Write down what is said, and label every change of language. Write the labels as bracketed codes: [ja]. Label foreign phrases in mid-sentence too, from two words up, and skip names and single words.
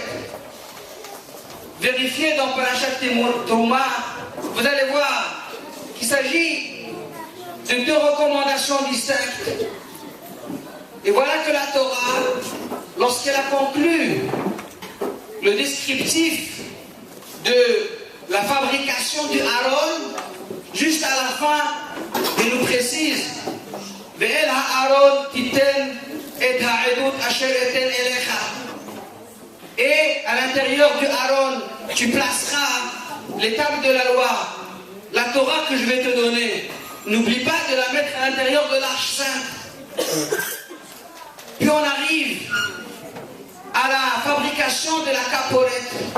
[fr] Vérifiez dans Parashat Touma, vous allez voir qu'il s'agit de deux recommandations distinctes. Et voilà que la Torah, lorsqu'elle a conclu le descriptif de la fabrication du Aaron, juste à la fin, elle nous précise [he] ואל הארון תתן את העדות אשר אתן אליך. [fr] Et à l'intérieur du Aaron, tu placeras les tables de la loi, la Torah que je vais te donner. N'oublie pas de la mettre à l'intérieur de l'Arche Sainte. Puis on arrive à la fabrication de la caporette.